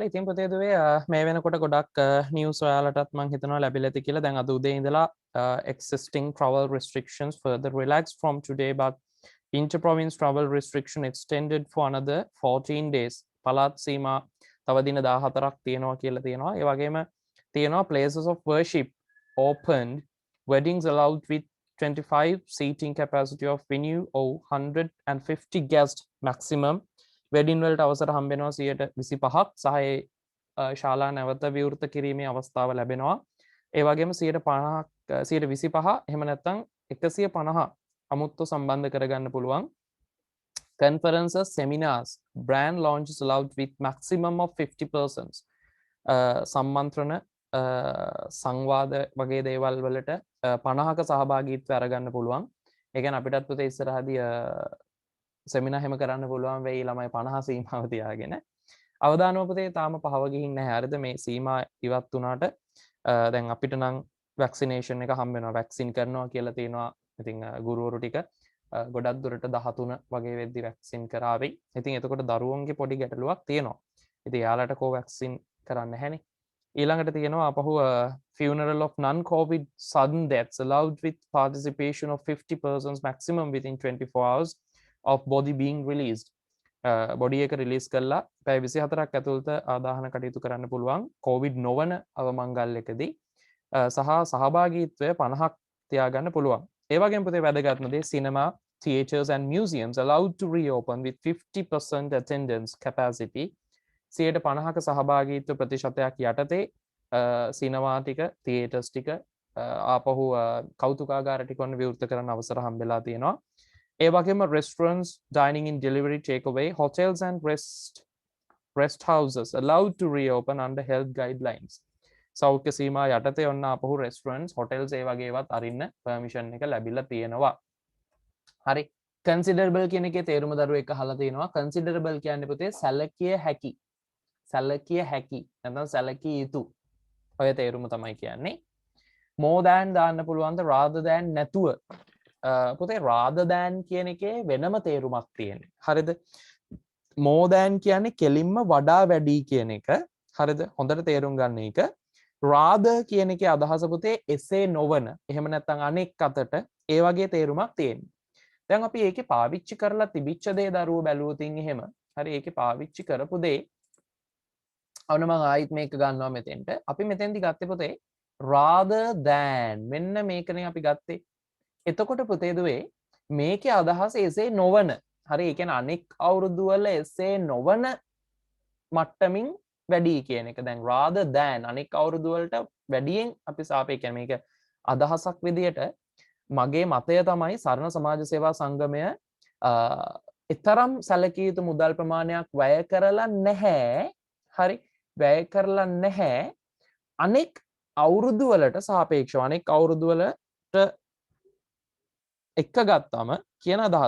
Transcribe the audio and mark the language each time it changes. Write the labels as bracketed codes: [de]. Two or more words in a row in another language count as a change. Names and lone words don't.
[si] ඉතින් පුතේ දුවේ මේ වෙනකොට ගොඩක් නිවුස් ඔයාලටත් මං හිතනවා ලැබිලා ඇති කියලා. දැන් අද උදේ ඉඳලා [en] existing travel restrictions further relaxed from today but inter-province travel restriction extended for another 14 days. [si] පළාත් සීමා තව දින 14ක් තියෙනවා කියලා තියෙනවා. ඒ වගේම තියෙනවා [en] places of worship opened, weddings allowed with 25 seating capacity of venue or 150 guest maximum. [si] වෙඩින් වලට අවසර හම්බෙනවා 125ක් සහ ශාලා නැවත විවෘත කිරීමේ අවස්ථාව ලැබෙනවා. ඒ වගේම 150ක් 125 එහෙම නැත්නම් 150 අමුත්තු සම්බන්ධ කරගන්න පුළුවන්. [en] Conferences, seminars, brand launches allowed with maximum of 50 persons. [si] සම්මන්ත්‍රණ සංවාද වගේ දේවල් වලට 50ක සහභාගීත්වය අරගන්න පුළුවන්. ඒ කියන්නේ අපිටත් පුතේ ඉස්සරහදී සෙමිනා හැම කරන්න පුළුවන් වෙයි ළමයි 50 සීමාව තියාගෙන. අවදානම පුතේ තාම පහව ගිහින් නැහැ. හරිද? මේ සීමා ඉවත් වුණාට දැන් අපිට නම් වැක්සිනේෂන් එක හම්බ වෙනවා. වැක්සින් කරනවා කියලා තියෙනවා. ඉතින් ගුරුවරු ටික ගොඩක් දුරට 13 වගේ වෙද්දි වැක්සින් කරාවි. ඉතින් එතකොට දරුවන්ගේ පොඩි ගැටලුවක් තියෙනවා. ඉතින් යාලට කොවැක්සින් කරන්න නැහැනේ. ඊළඟට තියෙනවා අපහු [en] funeral of non-COVID sudden deaths allowed with participation of 50 persons maximum within 24 hours of body being released. [si] බොඩි එක රිලීස් කරලා පැය 24ක් ඇතුළත ආදාහන කටයුතු කරන්න පුළුවන් COVID නොවන අවමංගල්‍යකදී සහ සහභාගීත්වය 50ක් තියාගන්න පුළුවන්. ඒ වගේම පුතේ වැදගත්ම දේ [en] cinema, theatres and museums allowed to reopen with 50% attendance capacity [si] 50ක සහභාගීත්ව ප්‍රතිශතයක් යටතේ සිනමා ටික තියේටර්ස් ටික ආපහු කෞතුකාගාර ටික වන්න විවෘත කරන්න අවසර හම්බෙලා තියෙනවා. ඒ වගේම [en] restaurants, dining in delivery, takeaway, hotels and rest houses allowed to reopen under health guidelines. [si] සෞඛ්‍ය සීමා යටතේ ඔන්න ආපහු [en] restaurants, hotels [si] ඒ වගේවත් අරින්න permission එක ලැබිලා තියෙනවා. හරි. considerable කියන එකේ තේරුම දරුවෙක් අහලා තියෙනවා. considerable කියන්නේ පුතේ සැලකිය හැකි. සැලකිය හැකි. නැත්නම් සැලකිය යුතු. ඔය තේරුම තමයි කියන්නේ. [en] more than [si] දාන්න පුළුවන්ද [en] rather than [si] නැතුව. පුතේ [en] rather than [si] කියන එකේ වෙනම තේරුමක් තියෙනවා. හරිද? [en] more than [si] කියන්නේ කෙලින්ම වඩා වැඩි කියන එක. හරිද? හොඳට තේරුම් ගන්න එක. rather කියන එකේ අදහස පුතේ එසේ නොවන. එහෙම නැත්නම් අනෙක් අතට ඒ වගේ තේරුමක් තියෙනවා. දැන් අපි ඒකේ පාවිච්චි කරලා තිබිච්ච දේ දරුවෝ බැලුවොතින් එහෙම. හරි ඒකේ පාවිච්චි කරපු දේ ඔන්න මම ආයිත් මේක ගන්නවා මෙතෙන්ට. අපි මෙතෙන්දි ගත්තේ පුතේ [en] rather than [si] මෙන්න මේකනේ අපි ගත්තේ. එතකොට පුතේ දුවේ මේකේ අදහස එසේ නොවන. හරි ඒ කියන්නේ අනෙක් අවුරුදු වල එසේ නොවන මට්ටමින් වැඩි කියන එක. දැන් [en] rather than [si] අනෙක් අවුරුදු වලට වැඩියෙන් අපි සාපේක්ෂ කියන්නේ මේක අදහසක් විදියට මගේ මතය තමයි සරණ සමාජ සේවා සංගමය එතරම් සැලකිය යුතු මුදල් ප්‍රමාණයක් වැය කරලා නැහැ. හරි වැය කරලා නැහැ අනෙක් අවුරුදු වලට සාපේක්ෂව අනෙක් අවුරුදු වලට එක ගත්තාම කියන අදහස.